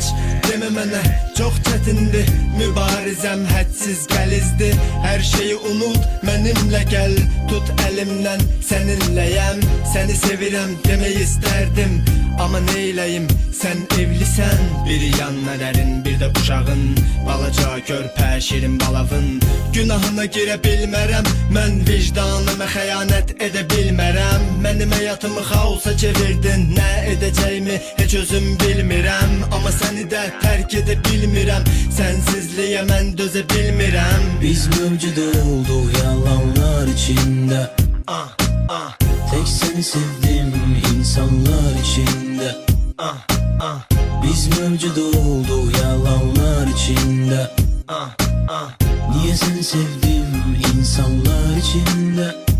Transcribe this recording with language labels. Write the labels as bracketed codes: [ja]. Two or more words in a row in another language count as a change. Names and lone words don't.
[az] Deme mənə çok çetindi, mübarizem hadsiz gəlizdi. [tr] Her şeyi unut, benimle gel, tut elimden, seninleyem. [az] Seni sevirem demeyi isterdim ama neyleyim, sen evlisen. Bir yanların, bir de uşağın, balaca körpə şirin balavın. Günahına girə bilmərəm, mən vicdanıma xəyanət edə bilmərəm. Mənim həyatımı xaosa çevirdin, nə edəcəyimi heç özüm bilmirəm. Ama səni də tərk edə bilmirəm, sensizliyə mən dözə bilmirəm. [tr] Biz mevcut olduk yalanlar içinde. Tek seni sevdim insanlar içinde. Biz mevcut olduk yalanlar içinde. Niye seni sevdim insanlar içinde?